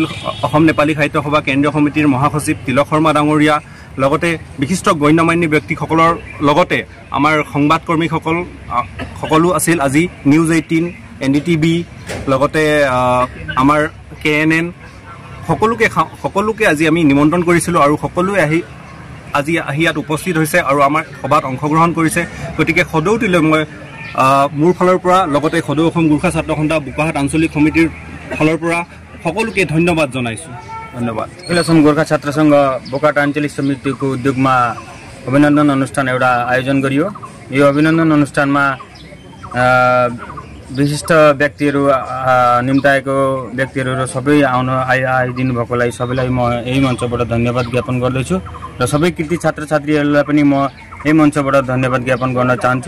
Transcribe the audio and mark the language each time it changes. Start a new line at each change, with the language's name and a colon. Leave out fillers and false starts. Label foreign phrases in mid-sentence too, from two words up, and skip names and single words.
Assamese: অসম নেপালী সাহিত্য সভা কেন্দ্ৰীয় সমিতিৰ মহাসচিব তিলক শৰ্মা ডাঙৰীয়া, লগতে বিশিষ্ট গণ্যমান্য ব্যক্তিসকলৰ লগতে আমাৰ সংবাদকৰ্মীসকল সকলো আছিল আজি নিউজ 18, NDTV, লগতে আমাৰ KNN সকলোকে আজি আমি নিমন্ত্ৰণ কৰিছিলোঁ আৰু সকলোৱে আজি ইয়াত উপস্থিত হৈছে আৰু আমাৰ সভাত অংশগ্ৰহণ কৰিছে। গতিকে সদৌটিলৈ মই মোৰ ফালৰ পৰা লগতে সদৌ অসম গোৰ্খা ছাত্ৰ সন্থা বোকাহাট আঞ্চলিক সমিতিৰ ফালৰ পৰা সকলোকে ধন্যবাদ জনাইছোঁ।
Nepali: धन्यवाद। असम गोर्खा छात्र संघ बोकाट आञ्चलिक समितिको उद्योगमा अभिनन्दन अनुष्ठान एउटा आयोजन गरियो। यो अभिनन्दन अनुष्ठानमा विशिष्ट व्यक्तिहरू निम्ताएको व्यक्तिहरू र सबै आइदिनु भएकोलाई सबैलाई म यही मञ्चबाट धन्यवाद ज्ञापन गर्दछु र सबै कृति छात्र छात्रीहरूलाई पनि म यही मञ्चबाट धन्यवाद ज्ञापन गर्न चाहन्छु।